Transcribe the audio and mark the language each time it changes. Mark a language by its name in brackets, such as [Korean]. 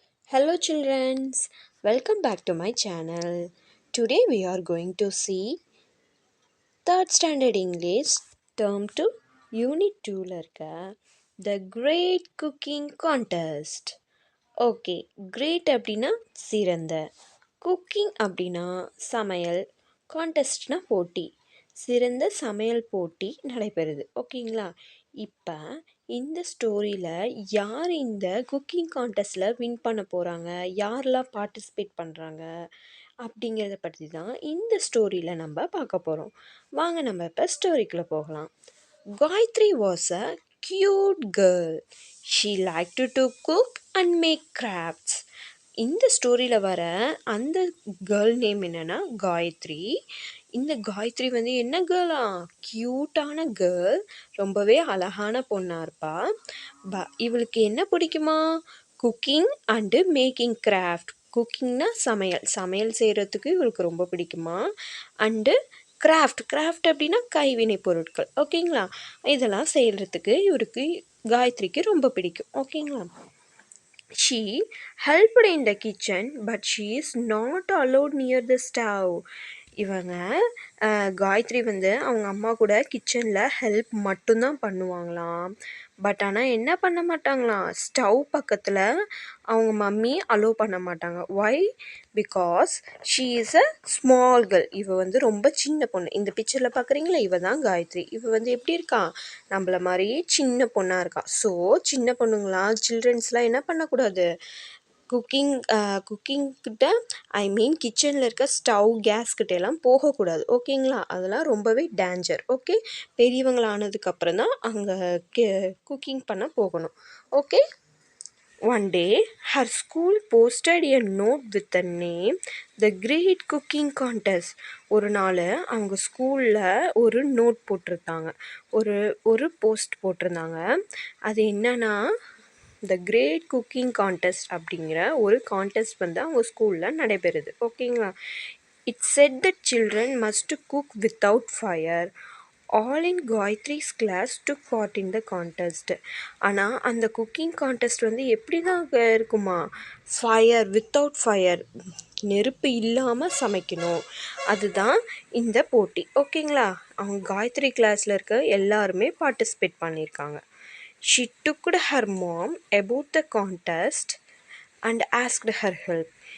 [English] Hello children, welcome back to my channel. Today we are going to see 3rd standard English term 2 unit 2 [Tamil] ல இருக்க [English] The Great Cooking Contest. [Tamil] Okay, great அப்படின்னா சிறந்த, cooking அப்படின்னா சமையல், கான்டெஸ்ட்னா போட்டி, சிறந்த சமையல் போட்டி நடைபெறுது. ஓகேங்களா? இப்போ இந்த ஸ்டோரியில் யார் இந்த குக்கிங் கான்டெஸ்ட்டில் வின் பண்ண போகிறாங்க, யாரெல்லாம் பார்ட்டிசிபேட் பண்ணுறாங்க அப்படிங்கிறத பற்றி தான் இந்த ஸ்டோரியில் நம்ம பார்க்க போகிறோம். வாங்க நம்ம இப்போ ஸ்டோரிக்குள்ளே போகலாம். [English] Gayatri was a cute girl. She liked to cook and make crafts. [Tamil] இந்த ஸ்டோரியில் வர அந்த கேர்ள் நேம் என்னன்னா காயத்ரி. இந்த காயத்ரி வந்து என்ன கேர்ளா? க்யூட்டான கேர்ள், ரொம்பவே அழகான பொண்ணாக இருப்பா. இவளுக்கு என்ன பிடிக்குமா? Cooking and making craft. குக்கிங்னா சமையல், சமையல் செய்கிறதுக்கு இவளுக்கு ரொம்ப பிடிக்குமா. அண்டு கிராஃப்ட் அப்படின்னா கைவினை பொருட்கள். ஓகேங்களா? இதெல்லாம் செய்கிறதுக்கு இவருக்கு காயத்ரிக்கு ரொம்ப பிடிக்கும். ஓகேங்களா? [English] She helped in the kitchen, but she is not allowed near the stove. [Tamil] இவங்க காயத்ரி வந்து அவங்க அம்மா கூட கிச்சனில் ஹெல்ப் மட்டும்தான் பண்ணுவாங்களாம். பட் ஆனால் என்ன பண்ண மாட்டாங்களாம், ஸ்டவ் பக்கத்தில் அவங்க மம்மி அலோவ் பண்ண மாட்டாங்க. Y? [English] Because she is a small girl. [Tamil] இவ வந்து ரொம்ப சின்ன பொண்ணு. இந்த பிக்சரில் பார்க்குறீங்களா, இவ தான் காயத்ரி. இவ வந்து எப்படி இருக்கா? நம்மள மாதிரியே சின்ன பொண்ணாக இருக்கா. ஸோ சின்ன பொண்ணுங்களாம், சில்ட்ரன்ஸ்லாம் என்ன பண்ணக்கூடாது, குக்கிங்கிட்ட கிச்சனில் இருக்க ஸ்டவ் கேஸ் கிட்ட எல்லாம் போகக்கூடாது. ஓகேங்களா? அதெல்லாம் ரொம்பவே டேஞ்சர். ஓகே, பெரியவங்களானதுக்கப்புறம் தான் அங்கே குக்கிங் பண்ண போகணும். Okay. [English] One day, her school posted a note with the name The Great Cooking Contest. [Tamil] ஒரு நாள் அவங்க ஸ்கூலில் ஒரு நோட் போட்டிருந்தாங்க, ஒரு போஸ்ட் போட்டிருந்தாங்க. அது என்னன்னா, த கிரேட் குக்கிங் கான்டெஸ்ட் அப்படிங்கிற ஒரு கான்டெஸ்ட் வந்து அவங்க ஸ்கூலில் நடைபெறுது. ஓகேங்களா? [English] It said the children must cook without fire. All in Gayatri's class took part in the contest. [Tamil] ஆனால் அந்த குக்கிங் கான்டெஸ்ட் வந்து எப்படி தான் இருக்குமா, வித்தவுட் ஃபயர், நெருப்பு இல்லாமல் சமைக்கணும். அதுதான் இந்த போட்டி. ஓகேங்களா? அவங்க காயத்ரி கிளாஸில் இருக்க எல்லாருமே பார்ட்டிசிபேட் பண்ணியிருக்காங்க. [English] She took her mom about the contest and asked her help.